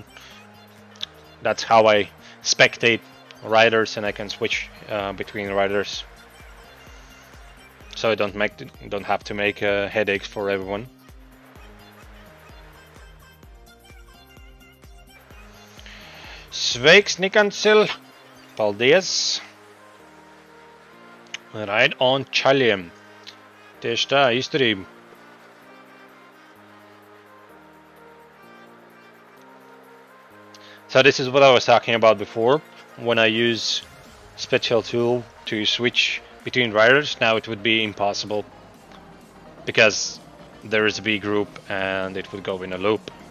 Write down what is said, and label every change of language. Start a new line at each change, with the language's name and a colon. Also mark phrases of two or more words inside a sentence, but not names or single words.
English: That's how I spectate riders, and I can switch between riders, so I don't have to make headaches for everyone.
Latvian: Sveiks, Nikansil! Paldies!
English: Ride on
Latvian: čaļiem. Tieši tā, izturība.
English: So this is what I was talking about before. When I use special tool to switch between riders, now it would be impossible because there is a B group and it would go in a loop.